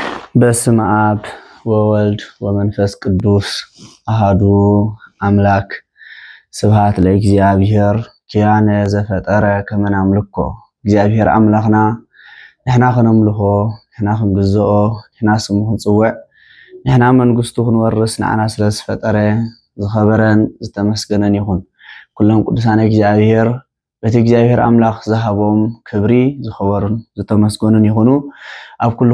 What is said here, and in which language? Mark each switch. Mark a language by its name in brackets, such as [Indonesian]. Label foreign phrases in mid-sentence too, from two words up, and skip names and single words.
[Geez] በስመ አብ ወወልድ ወመንፈስ ቅዱስ አሃዱ አምላክ ስብሐት ለእግዚአብሔር ኪያነ ዘፈጠረ ከመ ናምልኮ [Tigrinya] እግዚአብሔር አምላኽና ንሕና ክነምልኾ ንሕና ክንግዝኦ ንሕና ስሙ ክንፅውዕ ንሕና መንግስቱ ክንወርስ ንዓና ስለ ዝፈጠረ ዝኸበረን ዝተመስገነን ይኹን። ኩሎም ቅዱሳን እግዚአብሔር በቲ እግዚአብሔር አምላኽ ዝሃቦም ክብሪ ዝኸበሩን ዝተመስገኑን ይኹኑ። ኣብ ኩሉ